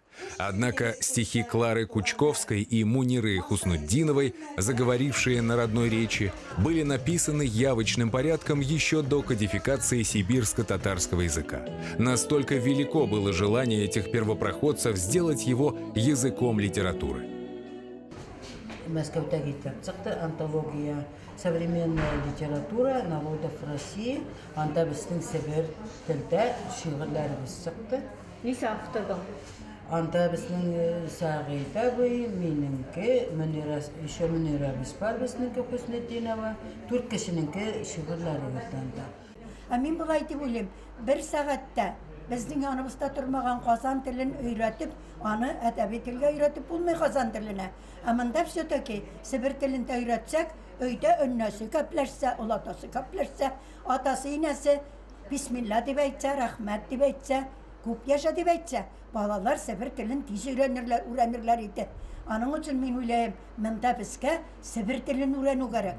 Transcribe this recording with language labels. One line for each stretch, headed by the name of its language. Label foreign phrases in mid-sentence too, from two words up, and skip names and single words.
Russian: Однако стихи Клары Кучковской и Муниры Хуснутдиновой, заговорившие на родной речи, были написаны явочным порядком еще до кодификации сибирско-татарского языка. Настолько велико было желание этих первопроходцев сделать его языком литературы.
Tatar: Мәскәүдәге чыкты антология
Russian: современная литература народов России.
Tatar: Анда безнең Себер телдә шигырьләребез чыкты. Нисә автордан? Анда безнең Сәгыйд абый, минеңке, Мөнирә бар безнеңке Хуснетдинова, 4 кешенеңке шигырьләребез анда. Мин болай дип уйлыйм, 1 сәгатьтә безнең яныбызда тормаган казан телен өйрәтеп, аны әдәби телгә өйрәтеп булмый казан теленә. Монда все-таки Себер телен өйрәтсәк, өйдә өннәсе кәпләшсә, улатасы кәпләшсә, атасы инәсе бисмилла дип әйтсә, рәхмәт дип әйтсә, күп яша дип әйтсә, балалар Себер телен тиз өйрәнерләр иде. Аның өчен мин уйлыйм, монда безгә Себер телен өйрәнү кирәк.